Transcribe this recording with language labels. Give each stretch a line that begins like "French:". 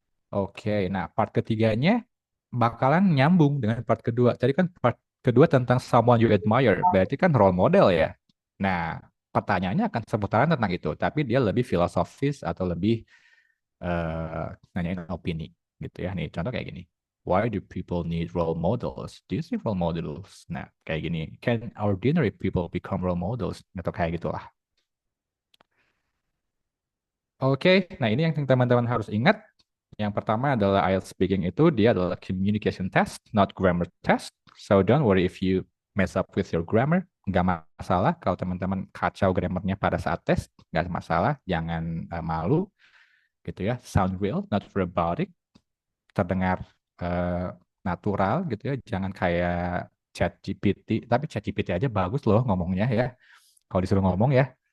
Indonesian: Oke, nah part ketiganya bakalan nyambung dengan part kedua. Tadi kan part kedua tentang someone you admire, berarti kan role model ya. Nah, pertanyaannya akan seputaran tentang itu, tapi dia lebih filosofis atau lebih nanyain opini gitu ya. Nih, contoh kayak gini.
English: Why do people need role models? Do you see role models?
Indonesian: Nah, kayak gini.
English: Can ordinary people become role models?
Indonesian: Atau kayak gitulah. Oke, nah ini yang teman-teman harus ingat. Yang pertama adalah IELTS speaking itu dia adalah
English: communication test, not grammar test. So don't worry if you mess up with your grammar.
Indonesian: Nggak masalah kalau teman-teman kacau grammarnya pada saat tes. Nggak masalah, jangan malu gitu ya.
English: Sound real, not robotic.
Indonesian: Terdengar eh, natural gitu ya. Jangan kayak ChatGPT. Tapi ChatGPT aja bagus loh ngomongnya ya. Kalau disuruh ngomong ya.